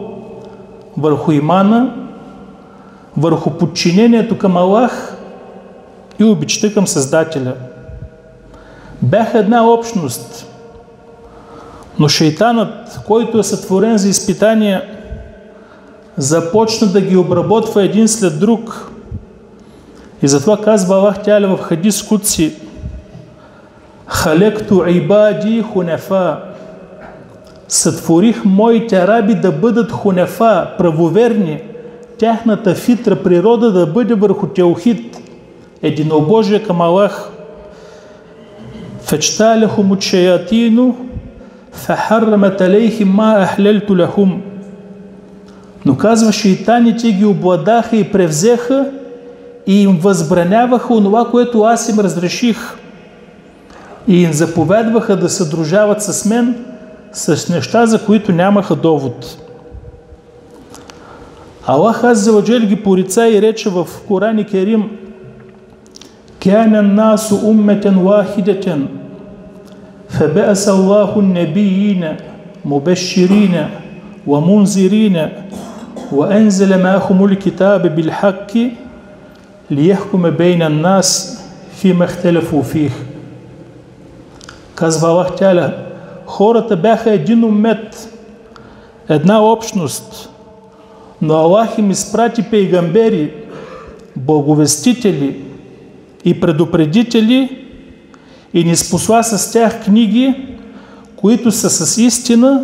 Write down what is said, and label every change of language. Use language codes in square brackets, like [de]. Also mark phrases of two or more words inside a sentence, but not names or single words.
[bg] Върху имана, върху подчинението към Аллах и обичта към Създателя. Бяха една общност, но шейтанът, който е сътворен за изпитания, започна да ги обработва един след друг. И затова казва Аллах Теала в хадис кудси: [ar] „خلقت عبادي حنفاء“. [bg] Сътворих моите раби да бъдат хунефа, правоверни, тяхната фитра, природа да бъде върху теохид, единобожие към Аллах. [ar] فاجتالتهم الشياطين فحرمت عليهم ما أحللت لهم. [bg] Но казва, шейтаните ги обладаха и превзеха и им възбраняваха онова, което аз им разреших. И им заповядваха да се дружават с мен с неща, за които нямаха довод. Аллах [ar] عز وجل [bg] ги порица и рече в Коран Керим: [ar] „كان الناس أمة واحدة فبعث الله النبيين, مبشرين ومنذرين وأنزل معهم الكتاب بالحق ليحكم بين الناس فيما اختلفوا فيه“. [bg] Казва Аллах Теала, хората бяха един уммет, една общност, но Аллах им изпрати пейгамбери, благовестители и предупредители и ни спосла с тях книги, които са с истина.